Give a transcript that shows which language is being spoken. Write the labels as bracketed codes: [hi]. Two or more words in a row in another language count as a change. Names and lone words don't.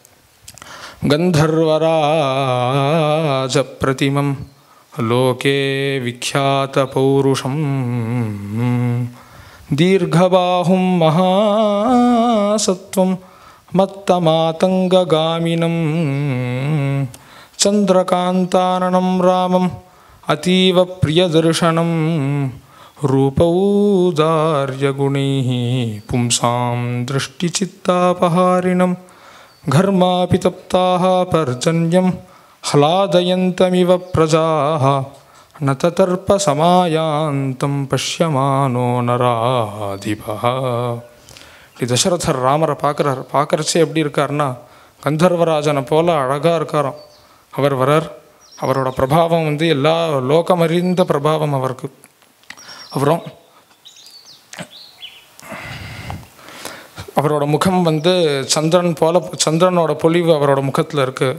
[sa] गन्धर्वराज प्रतिमं लोके विख्यात पौरुषम् दीर्घबाहुं महासत्त्वं मत्तमातङ्गगामिनम् चन्द्रकान्ताननं रामम् अतीव प्रियदर्शनम् रूपौदार्यगुणैः पुंसां दृष्टिचित्तापहारिणम् घर्मापि तप्ताः पर्जन्यं ह्लादयन्तमिव प्रजाः न ततर्पसमायान्तं पश्यमानो नराधिपः. [ta] தசரதர் ராமரை பார்க்குறார். பார்க்குறச்சே எப்படி இருக்கார்னா கந்தர்வராஜனை போல அழகாக இருக்காராம். அவர் வரார். அவரோட பிரபாவம் எல்லா லோகமறிந்த பிரபாவம் அவருக்கு. அப்புறம் அவரோட முகம் சந்திரன் போல, சந்திரனோட பொலிவு அவரோட முகத்தில் இருக்குது.